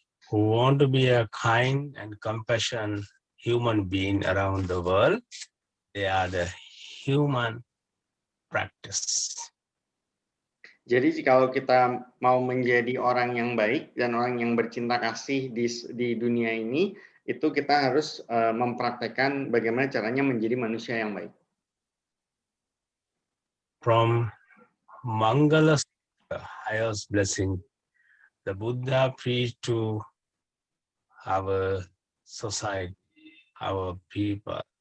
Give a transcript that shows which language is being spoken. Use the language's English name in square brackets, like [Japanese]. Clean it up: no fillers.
[English] Who want to be a kind and compassionate human being around the world, they are the human practice. [Indonesian] Jadi kalau kita mau menjadi orang yang baik dan orang yang bercinta kasih di dunia ini, itu kita harus mempraktekkan bagaimana caranya menjadi manusia yang baik. [English] From Mangala, the highest blessing, the Buddha preached to our society, our people.